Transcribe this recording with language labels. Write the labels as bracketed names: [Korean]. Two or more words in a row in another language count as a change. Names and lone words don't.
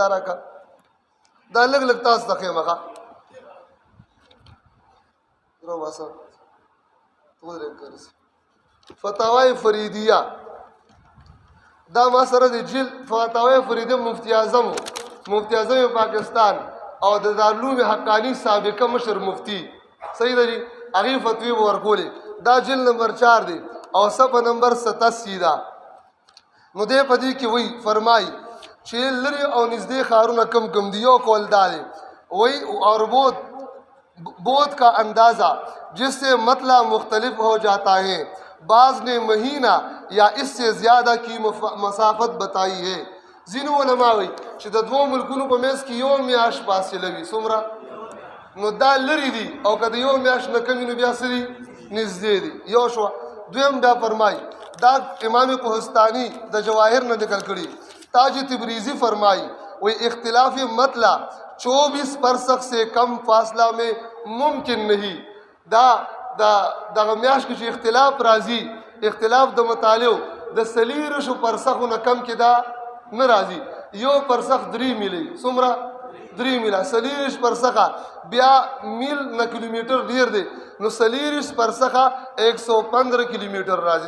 [Pashto] دا راکړه دا لږ تاسو ته ښیم ښه. فتاوی فریدیه دا ما سره د جلد فتاوی فریدیه مفتی اعظم پاکستان او د دارالعلوم حقانی سابقه مشر مفتی صحیح ده جی هغې فتوی به ورکولې. دا جلد نمبر 4 دی او صفحه نمبر 87 ده. نو دی په دې کې وایي فرمایي چې لرې او نږدې ښارونه کم دي. یو قول دا دی وایي [Urdu] اور بود کا اندازہ جس سے مطلع مختلف ہو جاتا ہے، بعض نے مہینہ یا اس سے زیادہ کی مسافت بتائی ہے. [Pashto] ځینو علما وایي چې د دوو ملکونو په منځ کې یو میاشت فاصله وي. څومره؟ نو دا لرې دي او که د یو میاشت نه کم وي نو بیا څه دي؟ نږدې دي. یو شوه. دویم بیا فرمایي دا امام کوهستاني د جواهر نه نقل کړي. [Urdu] تاج تبریزی فرمائی وہ اختلاف مطلع 24 فرسخ سے کم فاصلہ میں ممکن نہیں. [Pashto] دا میاشت کې چې اختلاف راځي اختلاف د مطالعو د 40 فرسخو نه کم کې دا نه راځي. یو فرسخ 3 میله. څومره؟ 3 میله. 40 فرسخه بیا میل نه کیلومیټر ډیر دی نو 40 فرسخه 115 کیلومیټر راځي.